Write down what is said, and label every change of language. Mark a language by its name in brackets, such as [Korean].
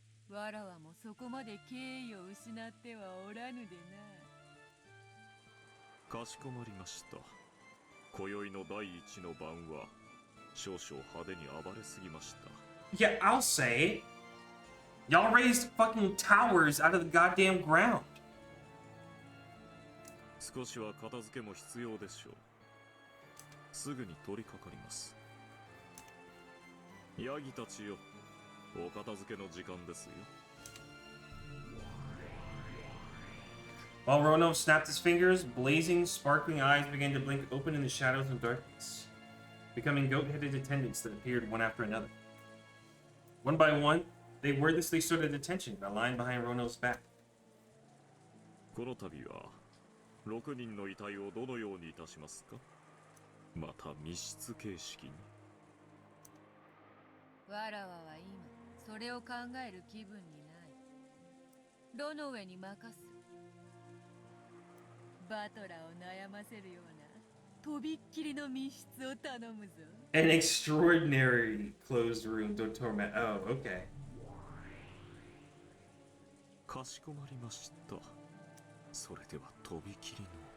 [Japanese] わらわもそこまで敬意を失ってはおらぬでな。かしこまりました。今宵の第一の晩は少々派手に暴れすぎました。 [English] Yeah, I'll say it. Y'all raised fucking towers out of the goddamn ground. [Japanese] 少しは片付けも必要でしょう。すぐに取り掛かります。ヤギたちよ、お片付けの時間ですよ。 [English] While Rono snapped his fingers, blazing, sparkling eyes began to blink open in the shadows and darkness, becoming goat-headed attendants that appeared one after another. One by one, they wordlessly stood at attention, a line behind Rono's back. [Japanese] この度は6人の遺体をどのようにいたしますか。また密室形式に。わらわは今それを考える気分にない。ロノウェに任す。バトラーを悩ませるようなとびっきりの密室を頼むぞ。 [English] An extraordinary closed room, don't torment. Oh, okay. [Japanese] かしこまりました。それではとびきりの。